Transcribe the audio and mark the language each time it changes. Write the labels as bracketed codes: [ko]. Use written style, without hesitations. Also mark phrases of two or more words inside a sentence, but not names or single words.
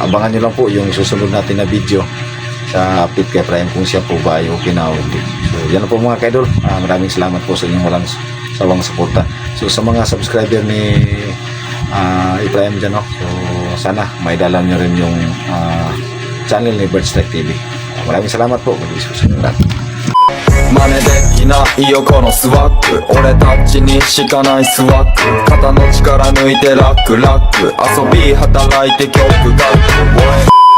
[tl] Abangan nyo lang po yung susunod natin na video sa update kay Prime kung siya po ba ay okay na o hindi. So, yan na po mga kaidol. Maraming salamat po sa inyong walang sawang suporta. So, sa mga subscriber ni Prime dyan, no? So, sana may dala nyo rin yung channel ni Birdstrike TV. Maraming salamat po. Mag-isusunod natin. [ja] 真似できないよこのスワッグ俺たちにしかないスワッグ肩の力抜いてラック遊び働いて曲が